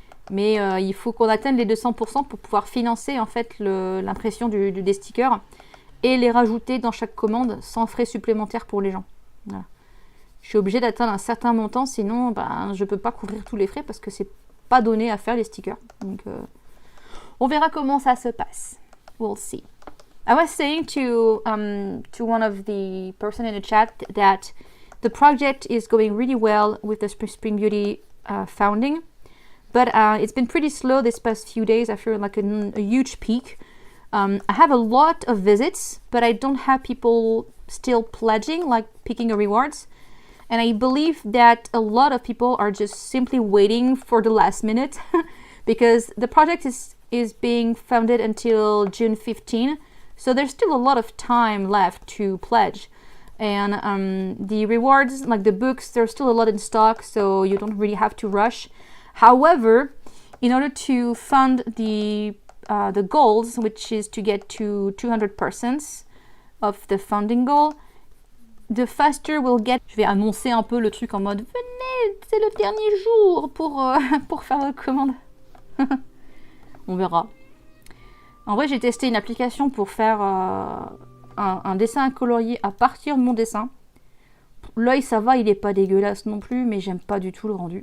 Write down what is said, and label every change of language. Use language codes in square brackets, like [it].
[fr] Mais il faut qu'on atteigne les 200% pour pouvoir financer en fait l'impression des stickers et les rajouter dans chaque commande sans frais supplémentaires pour les gens. Voilà. Je suis obligée d'atteindre un certain montant, sinon je peux pas couvrir tous les frais parce que c'est pas donné à faire les stickers. Donc on verra comment ça se passe. [en] We'll see. I was saying to one of the person in the chat that the project is going really well with the Spring Beauty founding, but it's been pretty slow this past few days after like a huge peak. I have a lot of visits, but I don't have people still pledging, like picking a rewards. And I believe that a lot of people are just simply waiting for the last minute because the project is being funded until June 15. So there's still a lot of time left to pledge. And the rewards, like the books, there's still a lot in stock, so you don't really have to rush. However, in order to fund the goals, which is to get to 200% of the funding goal, the faster we'll get. [fr] Je vais annoncer un peu le truc en mode venez, c'est le dernier jour pour faire votre commande. On verra. En vrai, j'ai testé une application pour faire un dessin colorié à partir de mon dessin. L'œil, ça va, il est pas dégueulasse non plus, mais j'aime pas du tout le rendu.